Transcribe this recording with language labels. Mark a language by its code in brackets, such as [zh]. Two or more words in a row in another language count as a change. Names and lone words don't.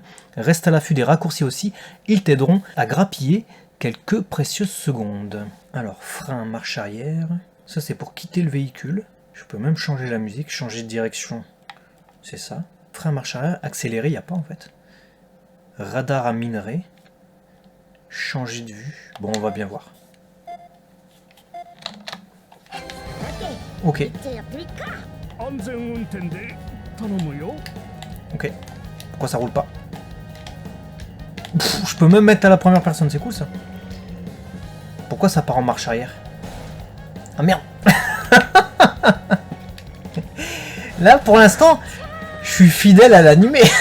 [fr] Reste à l'affût des raccourcis aussi, ils t'aideront à grappiller quelques précieuses secondes. Alors, frein, marche arrière. Ça, c'est pour quitter le véhicule. Je peux même changer la musique, changer de direction. C'est ça. Frein, marche arrière, accélérer, il n'y a pas en fait. Radar à minerai. Changer de vue. Bon, on va bien voir. Ok. [ja] じゃあやってみっか。安全運転で頼むよ。 [fr] Ok. Pourquoi ça roule pas? Pff, je peux même mettre à la première personne, c'est cool ça. Pourquoi ça part en marche arrière? Ah merde. Là pour l'instant, je suis fidèle à l'animé.